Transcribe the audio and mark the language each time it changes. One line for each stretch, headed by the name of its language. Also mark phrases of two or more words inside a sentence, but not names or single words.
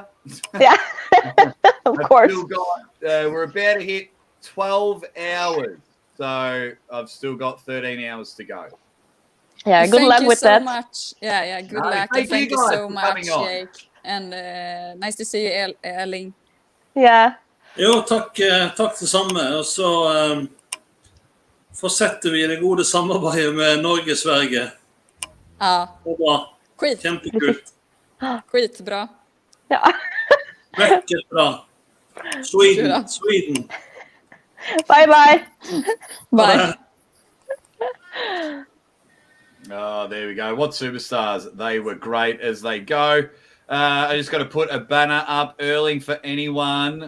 English: Yeah, of course. We're about to hit 12 hours. So I've still got 13 hours to go. Yeah, good luck with that. Thank you so much. Yeah, good luck. Thank you so much, Jake. And nice to see you, Erling.
Norwegian: Ja. Jo, takk det samme. Og så fortsetter vi det gode samarbeidet med Norge-Sverige. Ja. Det var bra. Kjempekult. Skitbra. Ja.
Swedish: Mycket bra.
English: Sweden. Bye. Bye. Oh, there we go. What superstars. They were great as they go. I just got to put a banner up early for anyone.